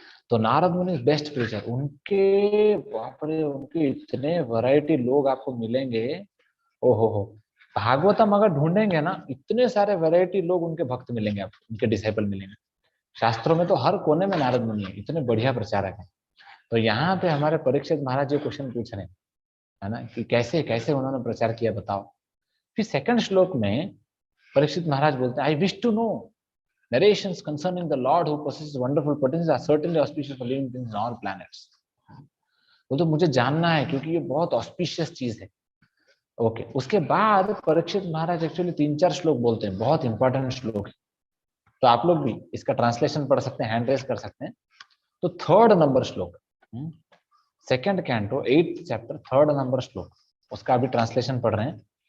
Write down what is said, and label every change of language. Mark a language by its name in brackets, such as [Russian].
[Hindi] तो नारद मुनि best preacher, उनके बाप रे उनके इतने वैरायटी लोग आपको मिलेंगे, ओहो हो। भागवतम अगर ढूंढेंगे ना, इतने सारे वैरायटी लोग उनके भक्त मिलेंगे आपको, उनके डिसाइपल मिलेंगे। शास्त्रों में तो हर कोने में नारद मुनि है, इतने बढ़िया प्रचारक है। तो यहाँ पे हमारे परीक्षित महाराज जो क्वेश्चन पूछ रहे हैं, है ना, कि कैसे कैसे उन्होंने प्रचार किया बताओ। फिर सेकंड श्लोक में परीक्षित महाराज बोलते हैं, [English] I wish to know narrations concerning the Lord who possesses wonderful potencies are certainly auspicious for living things on all planets. [Hindi] वो तो मुझे जानना है क्योंकि ये बहुत ऑस्पिशियस चीज है। ओके, उसके बाद परीक्षित महाराज एक्चुअली 3-4 श्लोक बोलते हैं, बहुत इंपॉर्टेंट श्लोक है। तो आप लोग भी इसका ट्रांसलेशन पढ़ सकते हैं, हैंड रेस कर सकते हैं। तो 3rd नंबर श्लोक, 2nd canto 8th chapter 3rd number श्लोक, उसका अभी ट्रांसलेशन पढ़ रहे हैं।